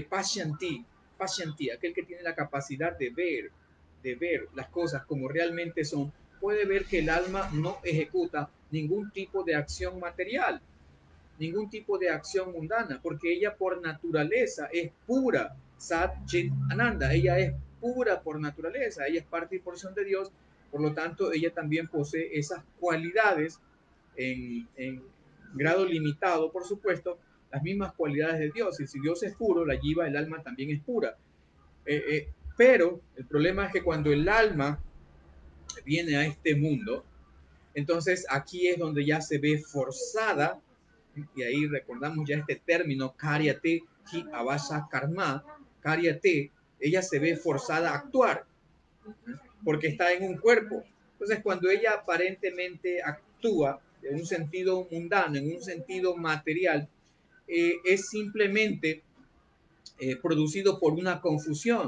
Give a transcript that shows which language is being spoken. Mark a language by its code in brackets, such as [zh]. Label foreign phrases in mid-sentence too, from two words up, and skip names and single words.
[es] pashanti, aquel que tiene la capacidad de ver las cosas como realmente son, puede ver que el alma no ejecuta ningún tipo de acción material, ningún tipo de acción mundana, porque ella por naturaleza es pura, [sa] Sat Chit Ananda, [es] ella es pura por naturaleza, ella es parte y porción de Dios, por lo tanto ella también posee esas cualidades en grado limitado, por supuesto, las mismas cualidades de Dios. Y si Dios es puro, la jiva, el alma también es pura. Pero el problema es que cuando el alma viene a este mundo, entonces aquí es donde ya se ve forzada, y ahí recordamos ya este término, [sa] karyate ki avasa karma, karyate, [es] ella se ve forzada a actuar, porque está en un cuerpo. Entonces, cuando ella aparentemente actúa en un sentido mundano, en un sentido material, es simplemente producido por una confusión.